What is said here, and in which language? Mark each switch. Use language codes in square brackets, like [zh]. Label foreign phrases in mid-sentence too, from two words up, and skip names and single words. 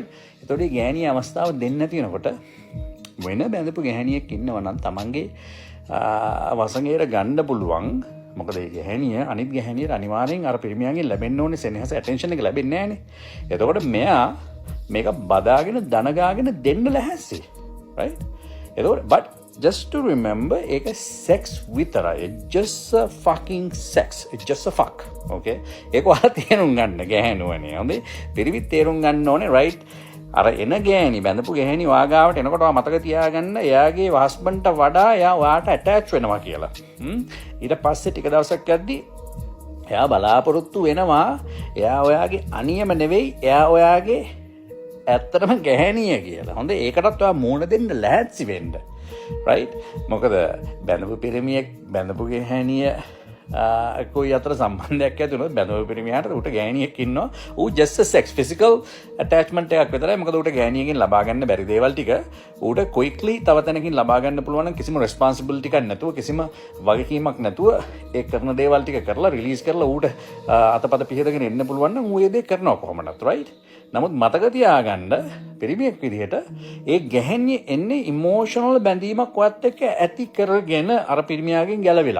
[si] එතකොට ඒ ගැහැණිය අවස්ථාව දෙන්න තියෙනකොට වෙන බැඳපු ගැහැණියෙක් ඉන්නවා නම් තමන්ගේ වසඟයට ගන්න පුළුවන්. මොකද ඒ ගැහැණිය අනිත් ගැහැණියට අනිවාර්යෙන් අර පිරිමියාගෙන් ලැබෙන්න ඕනේ සෙනෙහස ඇටෙන්ෂන් එක ලැබෙන්නේ නැහනේ. එතකොට මෙයා මේක බදාගෙන දනගාගෙන දෙන්න ලැහැස්සි. [en] right? එතකොට but just to remember ඒක sex විතරයි. just a fucking sex. it's just a fuck. okay? [si] ඒක ඔයාලා තේරුම් ගන්න ගැහැණුවනේ. හොඳේ? පිරිමිත් තේරුම් ගන්න ඕනේ right? අර එන ගෑණි බැඳපු ගැහැණි වාගාවට එනකොට මතක තියාගන්න එයාගේ හස්බන්ඩ්ට වඩා එයා ඔයාට ඇටච් වෙනවා කියලා. ඊට පස්සේ ටික දවසක් යද්දී එයා බලාපොරොත්තු වෙනවා එයා ඔයාගේ අනියම නෙවෙයි එයා ඔයාගේ ඇත්තටම ගැහැණිය කියලා. හොඳ ඒකටත් ඔයා මූණ දෙන්න ලෑස්ති වෙන්න. right? මොකද බැඳපු පිරිමියෙක් බැඳපු ගැහැණිය කොයි අතර සම්බන්ධයක් ඇති වුණොත් බැඳපු පිරිමියාට උට ගෑණියෙක් ඉන්නවා. ඌ [en] just a sex physical attachment [si] එකක් විතරයි. මොකද උට ගෑණියකින් ලබා ගන්න බැරි දේවල් ටික ඌට quickly තව තැනකින් ලබා ගන්න පුළුවන් නම් කිසිම responsibility එකක් නැතුව කිසිම වගකීමක් නැතුව ඒ කරන දේවල් ටික කරලා රිලීස් කරලා ඌට අතපත පිහදගෙන එන්න පුළුවන් නම් ඌ ඒ දේ කරනවා කොහොමදත් right? නමුත් මතක තියාගන්න පිරිමියෙක් විදිහට ඒ ගැහැණිය එන්නේ ඉමෝෂනල් බැඳීමක් ඔයත් එක්ක ඇති කරගෙන අර පිරිමියාගෙන් ගැලවිලා.